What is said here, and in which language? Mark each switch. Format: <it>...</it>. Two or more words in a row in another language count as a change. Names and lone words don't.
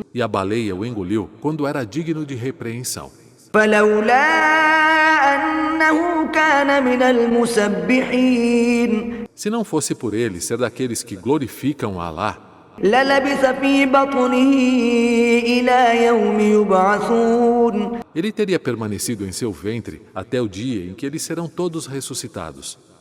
<pt>E a baleia o engoliu quando era digno de repreensão.</pt> <ar>فلولا أنه كان من المسبحين</ar> <pt>Se não fosse por ele ser daqueles que glorificam a Alá,</pt> <ar>للبث في بطنه إلى يوم يبعثون</ar> <pt>ele teria permanecido em seu ventre até o dia em que eles serão todos ressuscitados.</pt>